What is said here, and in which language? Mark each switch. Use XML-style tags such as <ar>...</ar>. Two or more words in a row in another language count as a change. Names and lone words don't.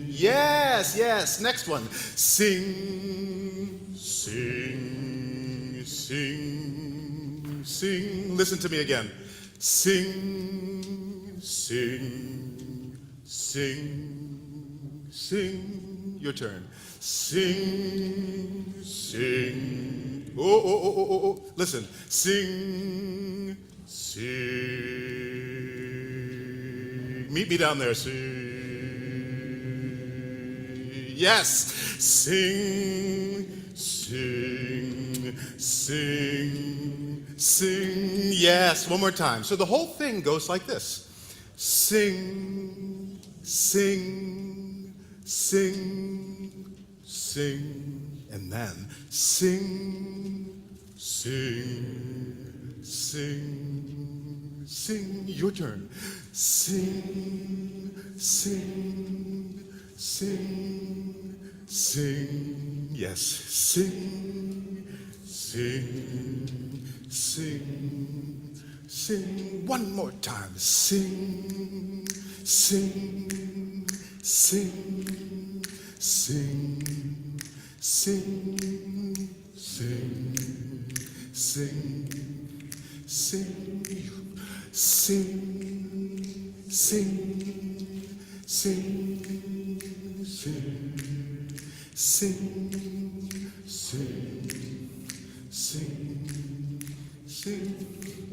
<en>Yes. Next one. Sing, sing, sing, sing. Listen to me again. Sing, sing, sing, sing. Your turn. Sing, sing. Oh. Listen. Sing, sing. Meet me down there. Sing. Yes. Sing, sing, sing, sing. Yes. One more time. So the whole thing goes like this. Sing, sing, sing, sing, and then sing, sing, sing, sing. Your turn. Sing, sing, sing, sing. Yes. Sing, sing, sing, sing. One more time. Sing, sing, sing, Sing, sing, sing, sing, sing, sing, sing, sing, sing, sing, sing, sing, sing.</en>